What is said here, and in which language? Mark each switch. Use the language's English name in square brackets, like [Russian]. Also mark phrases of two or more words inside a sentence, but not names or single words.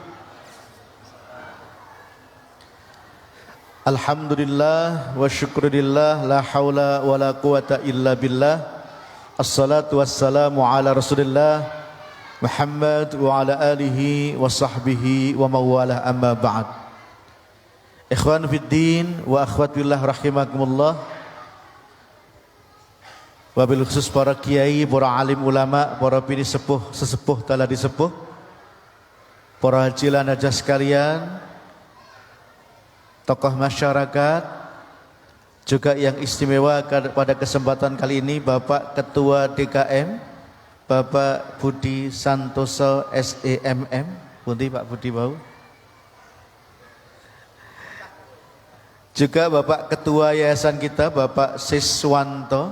[Arabic] الحمد لله والشكر لله لا حول ولا قوة إلا بالله. الصلاة والسلام على رسول الله محمد وعلى آله وصحبه وموالاه أما بعد. إخوان في الدين وأخوات بالله رحمكم الله. وبالخصوص [Indonesian] para kiai, para alim ulama, para bini sepuh, sesepuh, taladi sepuh, para haji lanaja sekalian, tokoh masyarakat, juga yang istimewa pada kesempatan kali ini Bapak Ketua DKM, Bapak Budi Santoso SEMM. Pundi Pak Budi bau? Juga Bapak Ketua Yayasan kita Bapak Siswanto.